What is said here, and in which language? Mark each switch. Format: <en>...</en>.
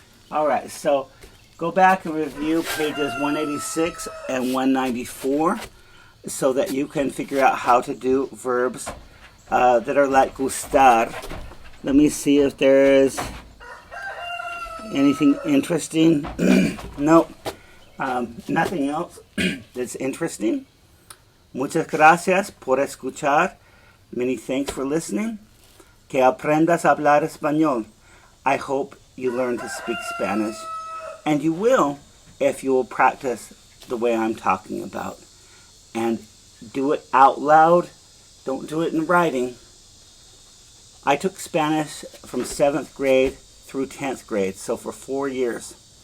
<en>All right, so go back and review pages 186 and 194 so that you can figure out how to do verbs that are like gustar. Let me see if there's anything interesting. Nope, nothing else that's interesting.</en> <es>Muchas gracias por escuchar.</es> <en>Many thanks for listening.</en> <es>Que aprendas a hablar español.</es> <en>I hope you learn to speak Spanish. And you will if you will practice the way I'm talking about. And do it out loud. Don't do it in writing. I took Spanish from 7th grade through 10th grade, so for 4 years.</en>